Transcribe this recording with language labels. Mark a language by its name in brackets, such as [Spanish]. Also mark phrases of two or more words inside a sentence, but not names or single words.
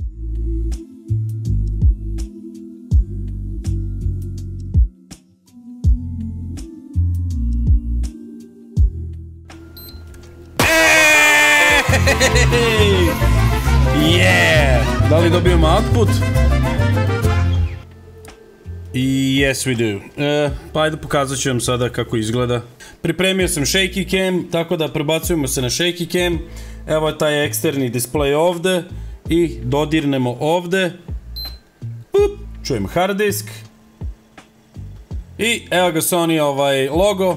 [Serbian] Da li dobijemo output? [English] Yes, we do. [Serbian] Pa ajde pokazat ću vam sada kako izgleda. Pripremio sam [English] shaky cam, [Serbian] tako da prebacujemo se na [English] shaky cam. [Serbian] Evo je taj eksterni display ovde i dodirnemo ovde. Čujem [English] hard disk. [Serbian] I evo ga Sony logo.